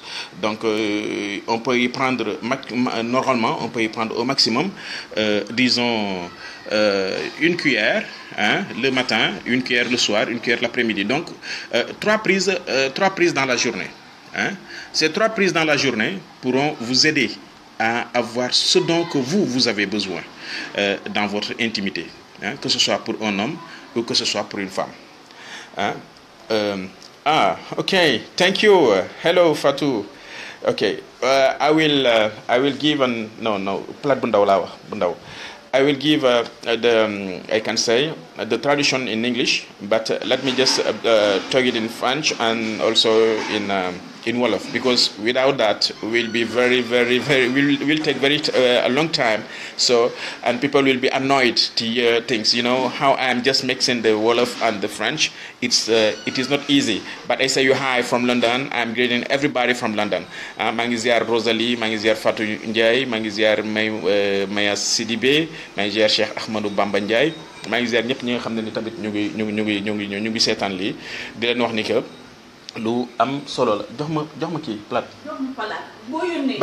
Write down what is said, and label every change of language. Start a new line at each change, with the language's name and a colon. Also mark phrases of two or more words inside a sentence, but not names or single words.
French: Donc on peut y prendre normalement on peut y prendre au maximum disons une cuillère le matin, une cuillère le soir, une cuillère l'après-midi. Donc 3 prises dans la journée. Ces 3 prises dans la journée pourront vous aider à avoir ce dont que vous avez besoin dans votre intimité, que ce soit pour un homme ou que ce soit pour une femme.
English: Okay. Thank you. Hello, Fatou. Okay. I will give
Wolof: plat bu ndaw laa wax bu ndaw.
English: I will give I can say the tradition in English, but let me just talk it in French and also in Wolof, because without that will be very will take a long time. So and people will be annoyed to hear things. You know how I am just mixing the Wolof and the French. It is not easy. But I say you hi from London. I'm greeting everybody from London.
Wolof: maa ngi ziar Rosalie, maa ngi ziar Fatou Ndiaye, maa ngi ziar Maya Sidibé, maa ngi ziar Cheikh Ahmadou Bamba Ndiaye, maa ngi ziar ñëpp ñi nga xam ne ni tamit ñu ngi seetaan lii di leen wax ni que lu am solo la. jox ma kii plat. jox ma plat boo yónnee.